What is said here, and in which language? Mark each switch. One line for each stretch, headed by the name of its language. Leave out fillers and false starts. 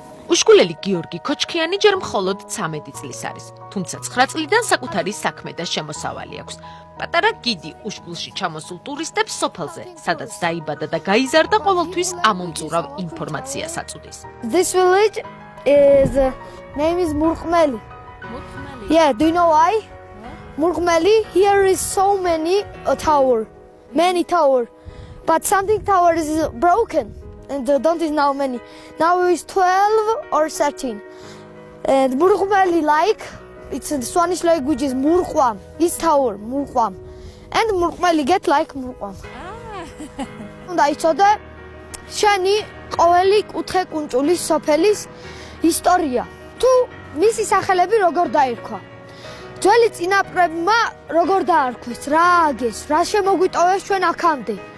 Georgian: უშკულელი გიორგი ქოჩქიანი ჯერ მხოლოდ 13 წლის არის, თუმცა 9 წლიდან საკუთარი საქმე და შემოსავალი აქვს. პატარა გიდი უშკულში ჩამოსულ ტურისტებს სოფელზე, სადაც დაიბადა და გაიზარდა, ყოველთვის ამომწურავ ინფორმაციას აწუდის.
English: This village is name is Murqmeli. Mutmeli. Yeah, do you know why? Murqmeli, here is so many many tower, but something tower is broken and don't is now many. Now is 12 or 13. And Murqmeli like it's in Spanish language is Murqam. This tower Murqam, and Murqmeli get like Murqam.
Georgian: უნდა იცოდე შენი ყოველი კუთხე კუნჭულის სოფელის ისტორია. თუ მისი სახელები როგორ დაირქვა. ძველი წინაპრებმა როგორ დაარქვეს, რა აგეს, რა შემოგვიტოვეს ჩვენ აქამდე.